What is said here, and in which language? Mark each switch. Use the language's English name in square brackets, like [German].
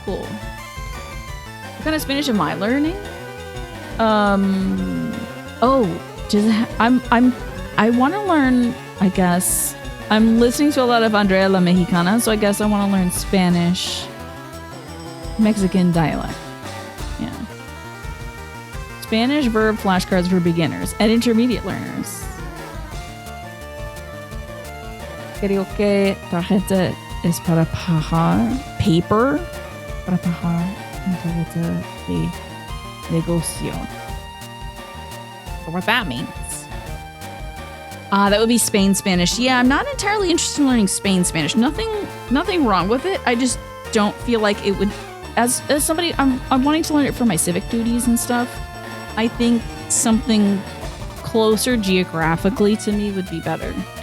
[English] What kind of Spanish am I learning? I want to learn, I guess. I'm listening to a lot of Andrea La Mexicana, so I guess I want to learn Spanish, Mexican dialect. Yeah. Spanish verb flashcards for beginners and intermediate learners. [Spanish] Creo que tarjeta es para pagar. Paper. Para pagar una tarjeta de negocio. [English] What that means. That would be Spain Spanish. Yeah, I'm not entirely interested in learning Spain Spanish. Nothing wrong with it. I just don't feel like it would. As somebody, I'm wanting to learn it for my civic duties and stuff. I think something closer geographically to me would be better.